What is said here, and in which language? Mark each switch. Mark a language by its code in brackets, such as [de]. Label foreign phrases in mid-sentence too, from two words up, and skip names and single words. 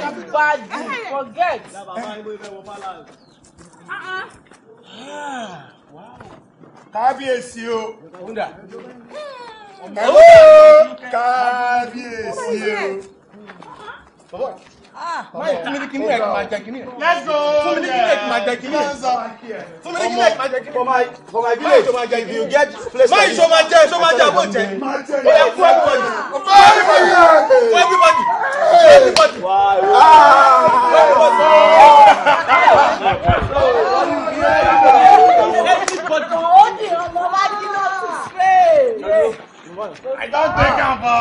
[pcm] Nobody forget. [yo] Kábíyèsí o. Kábíyèsí o. [pcm] Let's go. For my village, if you get place like this. Everybody. I don't take him for.